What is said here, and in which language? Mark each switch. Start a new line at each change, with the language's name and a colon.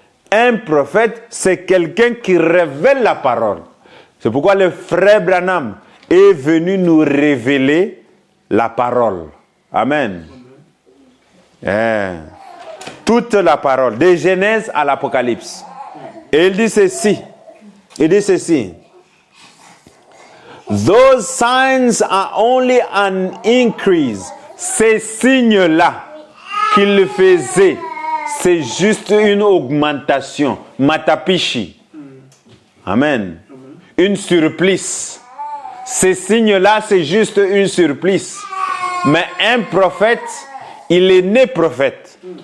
French: Un prophète, c'est quelqu'un qui révèle la parole. C'est pourquoi le frère Branham est venu nous révéler la parole. Amen. Toute la parole, de Genèse à l'Apocalypse. Et il dit ceci. Il dit ceci.
English: Those signs are only an increase.
French: Ces signes-là qu'il faisait, c'est juste une augmentation. Matapishi. Amen. Une surplice. Ces signes-là, c'est juste une surplice. Mais un prophète, il est né prophète.